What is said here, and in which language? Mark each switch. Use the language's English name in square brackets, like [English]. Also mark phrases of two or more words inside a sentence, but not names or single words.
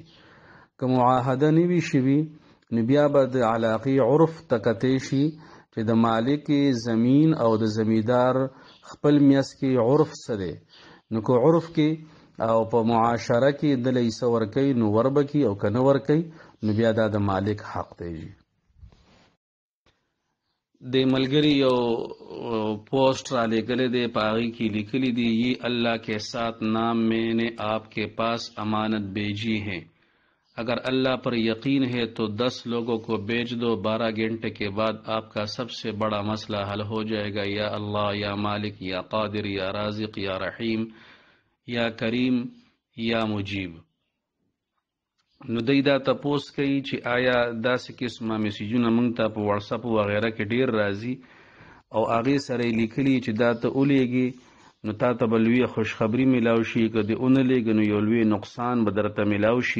[Pashto] که معاهده نه وي شوي نو بیا به د علاقې عرف ته کتی شي چې د مالک زمین او د زمیندار خپل میس کې عرف څه دی، نو که عرف کې او په معاشره کې دله حصه ورکوي نو وربکي او که نه ورکوي نو بیا دا د مالک حق دی. د ملګری یو پوسٹ را لګلې دی، په هغې کې لیکلي دي [Urdu] یہ اللہ کے ساتھ نام میں نے آپ کے پاس امانت بھیجی ہے، اگر اللہ پر یقین ہے تو 10 لوگوں کو بھیج دو، 12 گھنٹے کے بعد آپ کا سب سے بڑا مسئلہ حل ہو جائے گا، [Arabic] یا اللہ یا مالک یا قادر یا رازق یا رحیم یا کریم یا مجیب. [Pashto] نو دی دا تپوس کوي چې آیا داسې قسمه میسیجونه موږ ته په واتساپ وغیره کې ډیر راځي او هغې سره یې لیکلي چې دا ته ولیږي نو تا ته به لویه خوشخبري میلاو شي، که دې ونه لیږي نو یو لوی نقصان به درته میلاو شي.